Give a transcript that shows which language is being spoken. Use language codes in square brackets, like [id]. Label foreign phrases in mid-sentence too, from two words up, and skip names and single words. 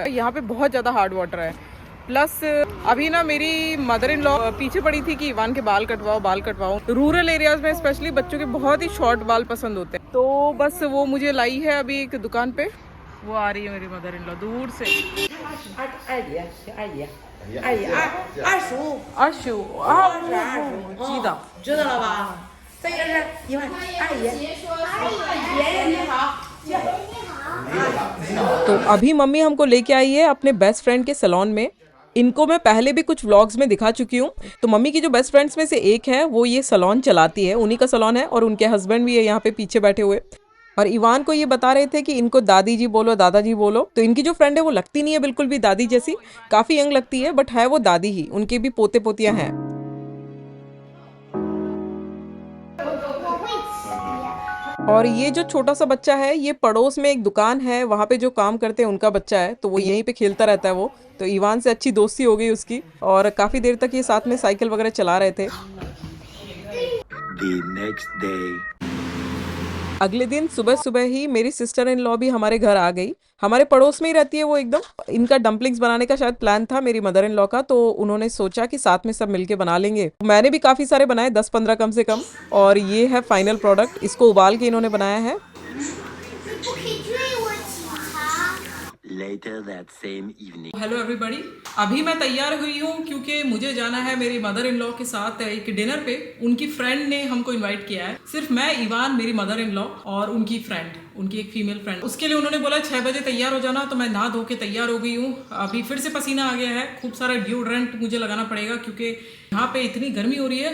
[hi] यहाँ पे बहुत ज़्यादा [en] hard water [hi] है। प्लस अभी ना मेरी [en] mother in law [hi] पीछे पड़ी थी कि इवान के बाल कटवाओ, बाल कटवाओ। [en] rural areas [hi] में स्पेशली बच्चों के बहुत ही शॉर्ट बाल पसंद होते हैं, तो बस वो मुझे लाई है अभी एक दुकान पे। वो आ रही है मेरी [en] mother in law [hi] दूर से। आशु जीदा [zh] 知道了吧？这个是一万阿姨。阿姨，爷爷你好。你好。 [hi] तो अभी मम्मी हमको लेके आई है अपने [en] best friend [hi] के सैलून में। इनको मैं पहले भी कुछ व्लॉग्स में दिखा चुकी हूँ। तो मम्मी की जो [en] best friends [hi] में से एक है वो ये सैलून चलाती है, उन्हीं का सैलून है और उनके हस्बैंड भी है यहाँ पे पीछे बैठे हुए। और इवान को ये बता रहे थे कि इनको दादी जी बोलो, दादाजी बोलो। तो इनकी जो फ्रेंड है वो लगती नहीं है बिल्कुल भी दादी जैसी, काफी यंग लगती है, बट है वो दादी ही। उनके भी पोते पोतियां हैं। और ये जो छोटा सा बच्चा है ये पड़ोस में एक दुकान है, वहाँ पे जो काम करते हैं उनका बच्चा है, तो वो यहीं पे खेलता रहता है वो। तो इवान से अच्छी दोस्ती हो गई उसकी और काफी देर तक ये साथ में साइकिल वगैरह चला रहे थे। [en] The next day. [hi] अगले दिन सुबह सुबह ही मेरी [en] sister in law [hi] भी हमारे घर आ गई। हमारे पड़ोस में ही रहती है वो एकदम। इनका डम्पलिंग्स बनाने का शायद प्लान था मेरी [en] mother in law [hi] का, तो उन्होंने सोचा कि साथ में सब मिलके बना लेंगे। मैंने भी काफ़ी सारे बनाए, 10-15 कम से कम। और ये है [en] final product, [hi] इसको उबाल के इन्होंने बनाया है। [en] Later that same evening. hello everybody, [hi] अभी मैं तैयार हुई हूँ क्योंकि मुझे जाना है मेरी [en] mother in law [hi] के साथ एक डिनर पे। उनकी फ्रेंड ने हमको इनवाइट किया है, सिर्फ मैं, इवान, मेरी [en] mother in law [hi] और उनकी फ्रेंड, उनकी एक [en] female friend. [hi] उसके लिए उन्होंने बोला 6 बजे तैयार हो जाना, तो मैं नहा धो के तैयार हो गई हूँ। अभी फिर से पसीना आ गया है, खूब सारा डिओड्रेंट मुझे लगाना पड़ेगा क्योंकि यहाँ पे इतनी गर्मी हो रही है।